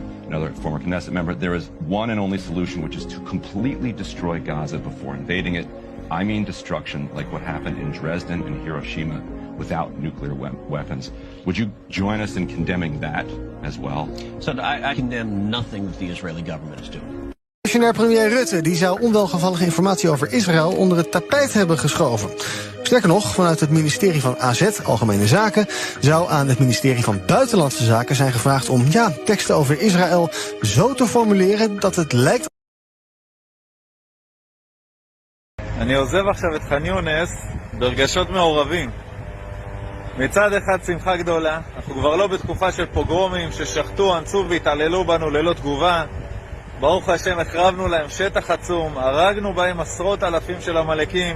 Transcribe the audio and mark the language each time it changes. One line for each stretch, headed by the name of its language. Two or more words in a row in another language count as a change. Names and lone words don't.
English: Another former Knesset member, there is one and only solution, which is to completely destroy Gaza before invading it. I mean destruction, like what happened in Dresden and Hiroshima, without nuclear weapons. Would you join us in condemning that as well? So I condemn nothing that the Israeli government is doing.
Dutch: Demissionair premier Rutte die zou onwelgevallige informatie over Israël onder het tapijt hebben geschoven. Sterker nog, vanuit het ministerie van AZ, Algemene Zaken, zou aan het ministerie van Buitenlandse Zaken zijn gevraagd om teksten over Israël zo te formuleren dat het lijkt.
Hebrew: אני עוזב עכשיו את ח'אן יונס ברגשות מעורבים. מצד אחד שמחה גדולה, אנחנו כבר לא בתקופה של פוגרומים ששחטו, אנסו והתעללו בנו ללא תגובה. ברוך השם, החרבנו להם שטח עצום, הרגנו בהם עשרות אלפים של המלאקים.